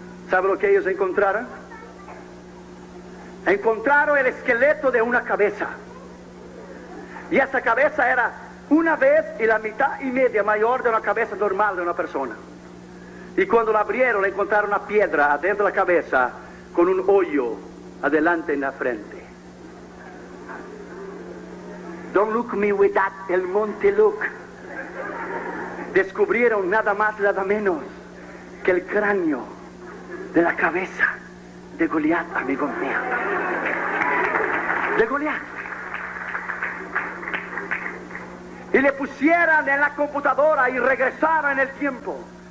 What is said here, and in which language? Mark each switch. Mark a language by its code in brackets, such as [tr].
[es] ¿Sabe lo que ellos encontraron? Encontraron el esqueleto de una cabeza. Y esa cabeza era 1 vez y la mitad y media mayor de una cabeza normal de una persona. Y cuando la abrieron, encontraron una piedra adentro de la cabeza con un hoyo adelante en la frente. [en] Don't look me with that, [es] el monte [en] look. [es] Descubrieron nada más, nada menos que el cráneo de la cabeza de Goliat, amigo mío. De Goliat. Y le pusieron en la computadora y regresaron en el tiempo.